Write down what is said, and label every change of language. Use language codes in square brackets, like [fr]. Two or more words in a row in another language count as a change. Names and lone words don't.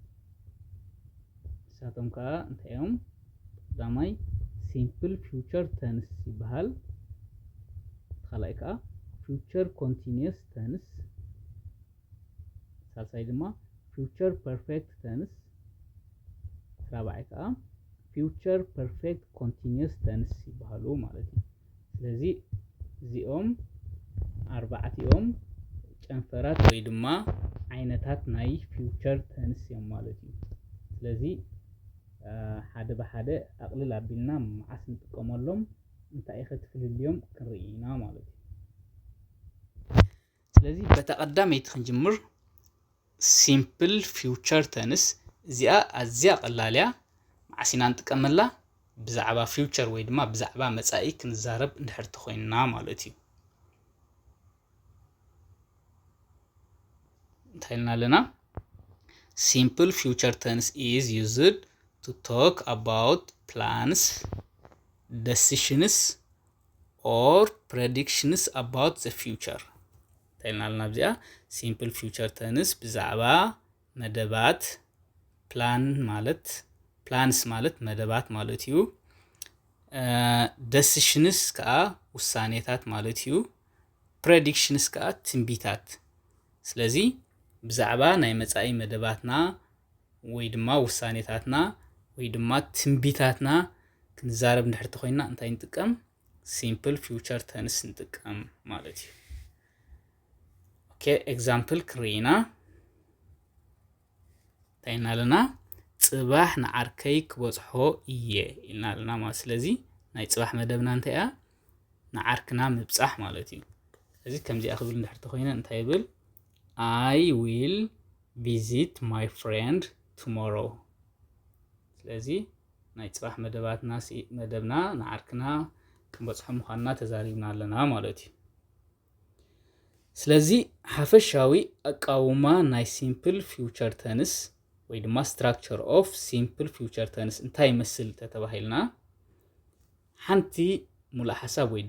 [ti] ንሳቶም ከዓ እንታይ እዮም ቀዳማይ [en] simple future tense [ti] ይበሃል ካልኣይ ከዓ [en] future continuous tense [ti] ሳልሳይ ድማ [en] future perfect tense [ti] ራብዓይ ከዓ [en] future perfect continuous tense [ti] ይበሃሉ ማለት እዩ ስለዚ እዚኦም ኣርባዕቲኦም ጨንፈራት ወይ ድማ ዓይነታት ናይ [en] future tense [ti] እዮም ማለት እዩ ስለዚ ሓደ ብሓደ ኣቕልል ኣቢልና መዓስ ንጥቀመሎም እንታይ ክትፍልልዮም ክንርኢና ማለት እዩ ስለዚ በተቐዳመይቲ ክንጅምር [en] simple future tense [ti] እዚኣ ኣዝያ ቀላልያ መዓሲና ንጥቀመላ ብዛዕባ future ወይ ድማ ብዛዕባ መጻኢ ክንዛረብ እንድሕር ተኾይንና ማለት እዩ እንታይ ኢልና ኣለና [en] simple future tense is used to talk about plans decisions or predictions about the future [ti] እንታይ ኢልና ኣለና ብዚኣ [en] simple future tense [ti] ብዛዕባ መደባት plans ማለት መደባት ማለት እዩ decisions ከዓ ውሳኔታት ማለት እዩ predictions ከዓ ትንቢታት ስለዚ ብዛዕባ ናይ መጻኢ መደባትና ወይ ድማ ውሳኔታትና ወይ ድማ ትንቢታትና ክንዛረብ እንድሕር ኮይና እንታይ ንጥቀም [en] simple future tense [ti] ንጥቀም ማለት እዩ [en] okay example [ti] ክሪና ታይና ለና ጽባሕ ንዓርከይ ክበጽሖ እየ ኢልና ለና ማለት ስለዚ ናይ ጽባሕ መደብና እንታይ ያ ንዓርክና ምብጻሕ ማለት እዩ ስለዚ ከምዚ ኣኽብል እንድሕር ኮይና እንታይ ይብል [en] I will visit my friend tomorrow [ti] ስለዚ ናይ ጽባሕ መደብና ንዓርክና ክንበጽሖ ምዃንና ተዛሪብና ኣለና ማለት እዩ ስለዚ ሓፈሻዊ ኣቃውማ ናይ [en] simple future tense [ti] ወይ ድማ [en] structure of simple future tense [ti] እንታይ ይመስል ተተባሂልና ሓንቲ ሙሉእ ሓሳብ ወይ